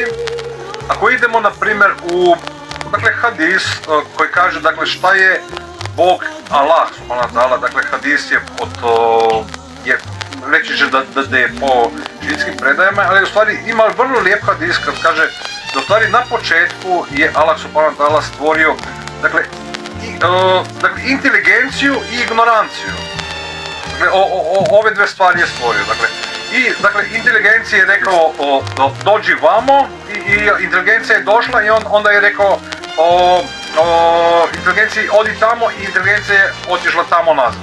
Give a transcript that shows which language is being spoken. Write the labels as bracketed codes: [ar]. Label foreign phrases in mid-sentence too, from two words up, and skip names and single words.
[bs] Ako idemo, na primjer, u, dakle, hadis koji kaže, dakle, šta je Bog Allah, dakle, hadis je reći će da je po šiitskim predajama, ali u stvari ima vrlo lijep hadis kad kaže da u stvari na početku je [ar] الله سبحانه وتعالى [bs] stvorio, dakle, inteligenciju i ignoranciju. Dakle, ove dve stvari je stvorio, dakle, inteligencija je rekao dođi vamo i inteligencija je došla i onda je rekao inteligenciji odi tamo i inteligencija je otišla tamo nazad.